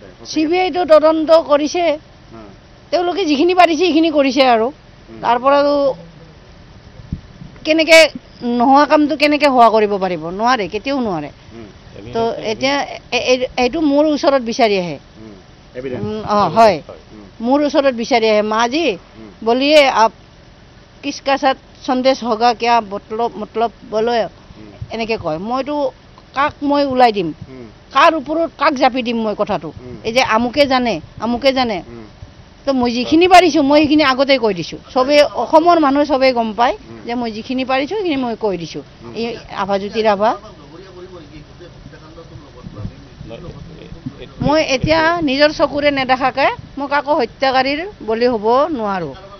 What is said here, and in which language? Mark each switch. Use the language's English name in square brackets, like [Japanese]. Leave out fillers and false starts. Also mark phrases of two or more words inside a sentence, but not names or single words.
[Assamese] CBIটো তদন্ত কৰিছে, তেওঁলোকে যিখিনি পাৰিছে সেইখিনি কৰিছে, আৰু তাৰ পৰাতো কেনেকৈ নোহোৱা কামটো কেনেকৈ হোৱা কৰিব পাৰিব? নোৱাৰে, কেতিয়াও নোৱাৰে। তো এতিয়া এইটো মোৰ ওচৰত বিচাৰি আহে। হয়, মোৰ ওচৰত বিচাৰি আহে, মাজি [Hindi] बोलिए आप किसका साथ संदेश होगा क्या मतलब बोलो [Assamese] এনেকৈ কয়। মইতো কাক মই ওলাই দিম, কাৰ ওপৰত কাক জাপি দিম মই কথাটো? এই যে আমুকে জানে, তো মই যিখিনি পাৰিছোঁ মই সেইখিনি আগতেই কৈ দিছোঁ। চবেই অসমৰ মানুহে চবেই গম পায় যে মই যিখিনি পাৰিছোঁ সেইখিনি মই কৈ দিছোঁ। এই ৰাভাজ্যোতি ৰাভা, মই এতিয়া নিজৰ চকুৰে নেদেখাকৈ মই কাকো হত্যাকাৰীৰ বলি হ'ব নোৱাৰোঁ।